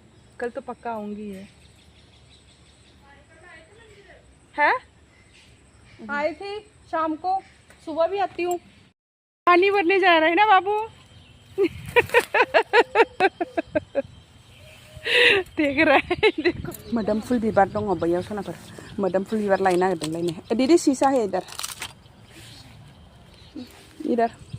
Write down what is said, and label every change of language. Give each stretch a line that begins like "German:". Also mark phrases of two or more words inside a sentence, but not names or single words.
Hindi: कल तो पक्का आऊँगी है। आई थी शाम को, सुबह भी आती हूँ। पानी भरने जा रहे हैं ना बाबू। देख रहा है देखो,
Bodo: मोदोमफुल बिबार दङ बैयाव सोनाफोर, मोदोमफुल बिबार लायनो नागिरदोंलायनो।
Hindi: दीदी शीशा है इधर, इधर।